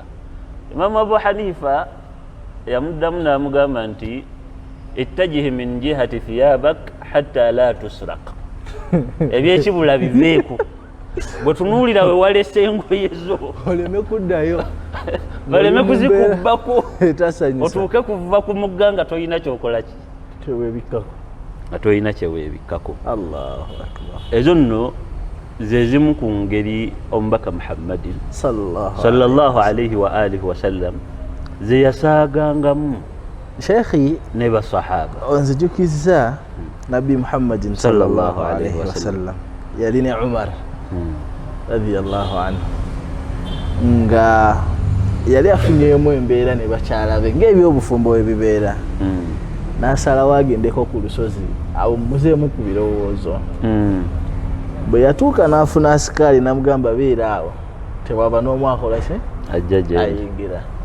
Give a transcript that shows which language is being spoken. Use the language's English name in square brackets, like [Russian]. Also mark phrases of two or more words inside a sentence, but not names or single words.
[Ganda] Imaamu Abu Hanifa yamuddamu n'amugamba nti [Arabic] اتجه من جهة ثيابك حتى لا تسرق, [Ganda] ebyekibula biveeko, bwe tunuulira we walese engoye zo oleme kuddayo, baleme kuzikubbako, otuuke kuva ku mugga nga tolina kyokola ki, nga tolina kyeweebikkako. [Arabic] الله أكبر. [Ganda] Ezo nno ze zimu ku ngeri omubaka Muhammadin sallallahu [Arabic] عليه وآله وسلم [Ganda] ze yasaagangamu Sheikhi ne basahaba. Onzijukiza Nabi Muhammadin [Arabic] صلى الله عليه وسلم [Ganda] yali ne Umar [Arabic] رضي الله عنه [Ganda] nga yali afunyemu embeera ne bakyala be ng'ebyobufumbo bwe bibeera, n'asalawo agendeko ku lusozi awummuzeemu ku birowoozo. Bwe yatuuka n'afuna asikaali n'amugamba beera awo, tewaba n'omu akola ki, ayingira.